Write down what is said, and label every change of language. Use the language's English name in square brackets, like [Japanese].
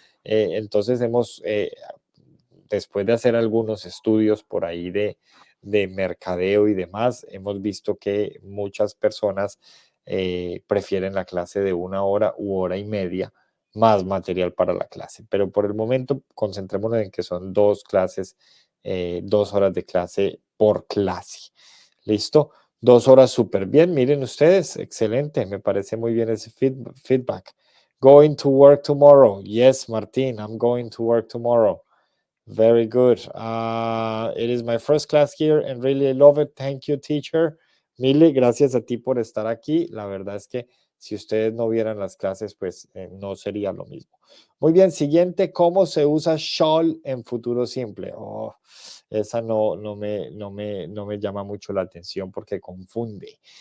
[Spanish] Entonces después de hacer algunos estudios por ahí de mercadeo y demás, hemos visto que muchas personas prefieren la clase de 1 hora u hora y media, más material para la clase. Pero por el momento, concentrémonos en que son 2 clases, 2 horas de clase por clase. ¿Listo? 2 horas súper bien. Miren ustedes, excelente. Me parece muy bien ese feedback. [English] Going to work tomorrow. Yes, Martín, I'm going to work tomorrow. Very good. It is my first class here and really I love it. Thank you, teacher. [Spanish] Mile, gracias a ti por estar aquí. La verdad es que si ustedes no vieran las clases, pues no sería lo mismo. Muy bien, siguiente, ¿cómo se usa shall en futuro simple? Oh, esa no me llama mucho la atención porque confunde.